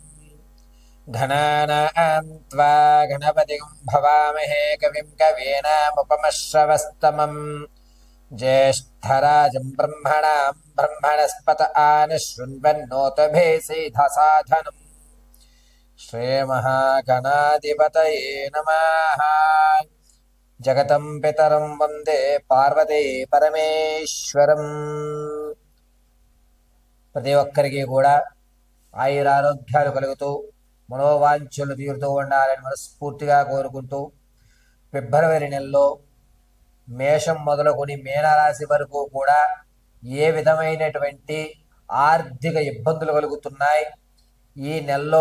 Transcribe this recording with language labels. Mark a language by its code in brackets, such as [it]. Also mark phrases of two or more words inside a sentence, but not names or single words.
[sa] घनानां त्वा गणपतिं भवामहे कविं कवीनामुपमश्रवस्तमम् ज्येष्ठराजं ब्रह्मणां ब्रह्मणस्पत आनशृण्वन्नोतभेसीधसाधनम् श्रीमहागणाधिपतये नमः। जगतं पितरं वन्दे పార్వతీ పరమేశ్వరం. [te] ప్రతి ఒక్కరికి కూడా ఆయురారోగ్యాలు కలుగుతూ మనోవాంఛలు తీరుతూ ఉండాలని మనస్ఫూర్తిగా కోరుకుంటూ, ఫిబ్రవరి నెలలో మేషం మొదలుకొని మీనరాశి వరకు కూడా ఏ విధమైనటువంటి ఆర్థిక ఇబ్బందులు కలుగుతున్నాయి, ఈ నెలలో